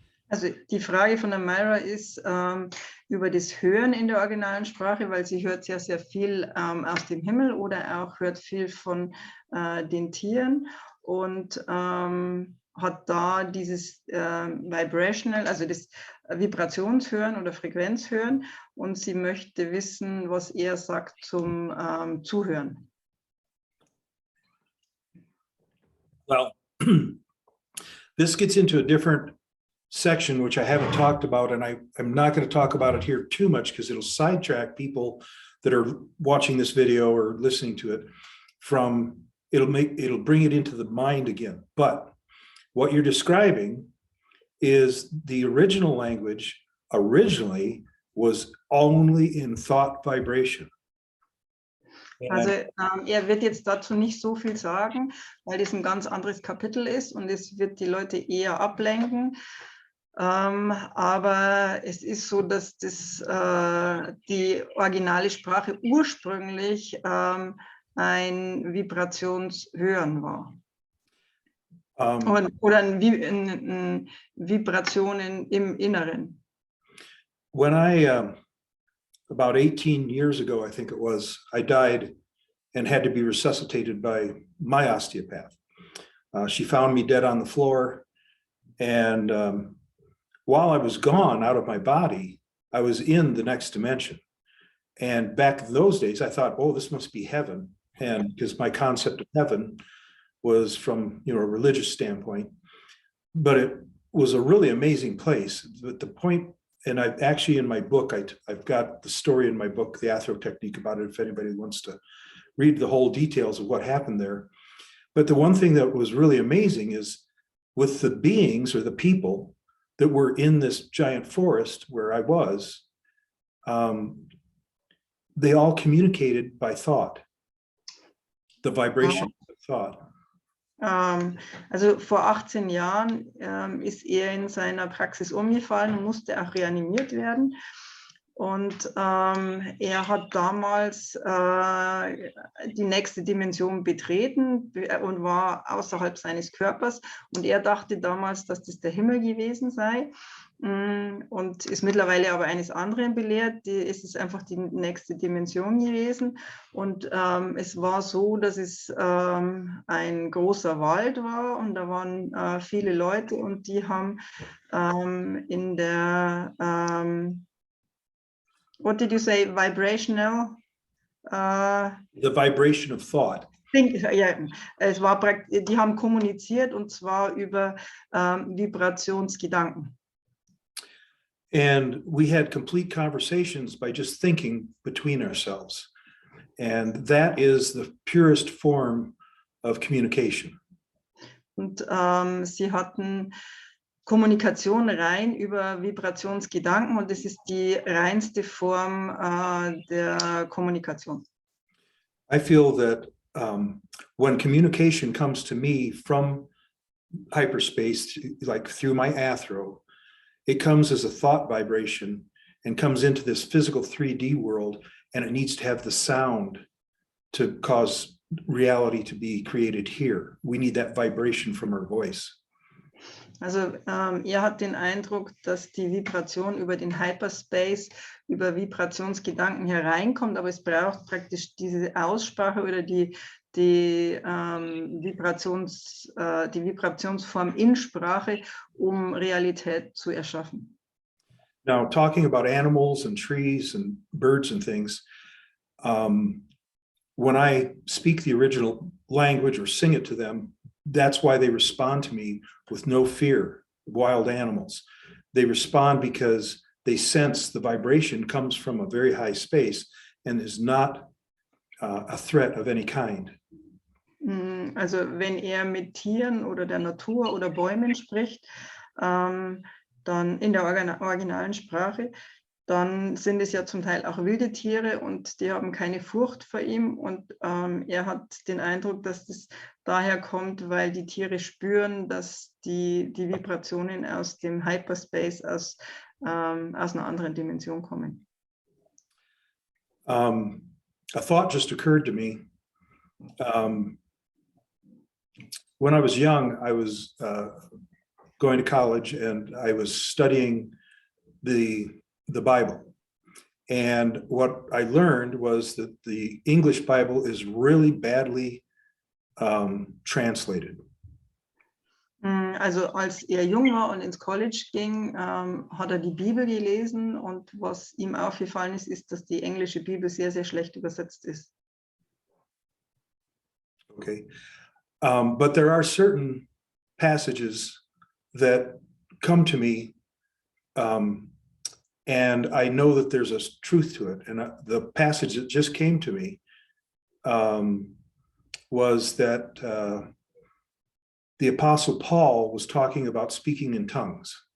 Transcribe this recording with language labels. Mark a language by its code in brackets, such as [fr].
[de] Also die Frage von der Myra ist über das Hören in der originalen Sprache, weil sie hört sehr, sehr viel aus dem Himmel oder auch hört viel von den Tieren und hat da dieses Vibrational, also das Vibrationshören oder Frequenzhören, und sie möchte wissen, was sagt zum Zuhören. [en] Well, this gets into a different section, which I haven't talked about, and I'm not going to talk about it here too much because it'll sidetrack people that are watching this video or listening to it from, it'll bring it into the mind again. But what you're describing is the original language originally was only in thought vibration. [de] Also wird jetzt dazu nicht so viel sagen, weil das ein ganz anderes Kapitel ist und es wird die Leute eher ablenken. Aber es ist so, dass die originale Sprache ursprünglich ein Vibrationshören war. Oder eine Vibration im Inneren. [en] When I, about 18 years ago, I think it was, I died and had to be resuscitated by my osteopath. She found me dead on the floor. And while I was gone out of my body, I was in the next dimension. And back in those days, I thought, oh, this must be heaven. And because my concept of heaven was from, a religious standpoint, but it was a really amazing place. But the point, and I've actually in my book, I've got the story in my book, The Athro Technique, about it, if anybody wants to read the whole details of what happened there. But the one thing that was really amazing is with the beings or the people that were in this giant forest where I was, they all communicated by thought, the vibration of thought. [de] Also vor 18 Jahren ist in seiner Praxis umgefallen und musste auch reanimiert werden. Und hat damals die nächste Dimension betreten und war außerhalb seines Körpers. Und er dachte damals, dass das der Himmel gewesen sei. Und ist mittlerweile aber eines anderen belehrt. Es ist einfach die nächste Dimension gewesen. Und es war so, dass es ein großer Wald war und da waren viele Leute und die haben in der [en] what did you say? Vibrational? The vibration of thought. [de] Ja, es war die haben kommuniziert und zwar über Vibrationsgedanken. [en] And we had complete conversations by just thinking between ourselves. And that is the purest form of communication. [de] Und sie hatten Kommunikation rein über Vibrationsgedanken und das ist die reinste Form der Kommunikation. [en] I feel that when communication comes to me from hyperspace, like through my athro, it comes as a thought vibration and comes into this physical 3D world, and it needs to have the sound to cause reality to be created here. We need that vibration from our voice. [de] Also er hat den Eindruck, dass die Vibration über den Hyperspace, über Vibrationsgedanken hereinkommt, aber es braucht praktisch diese Aussprache oder die Vibrationsform in Sprache, um Realität zu erschaffen. [en] Now, talking about animals and trees and birds and things, when I speak the original language or sing it to them, that's why they respond to me with no fear. Wild animals, they respond because they sense the vibration comes from a very high space and is not a threat of any kind. [de] Also wenn er mit Tieren oder der Natur oder Bäumen spricht, dann in der originalen Sprache, dann sind es ja zum Teil auch wilde Tiere und die haben keine Furcht vor ihm und er hat den Eindruck, dass das daher kommt, weil die Tiere spüren, dass die Vibrationen aus dem Hyperspace, aus einer anderen Dimension kommen. [en] A thought just occurred to me. When I was young, I was going to college and I was studying the Bible. And what I learned was that the English Bible is really badly translated. [de] Also als er jung war und ins College ging, hat er die Bibel gelesen und was ihm aufgefallen ist, ist, dass die englische Bibel sehr, sehr schlecht übersetzt ist. Okay. [en] But there are certain passages that come to me and I know that there's a truth to it. And the passage that just came to me was that the Apostle Paul was talking about speaking in tongues.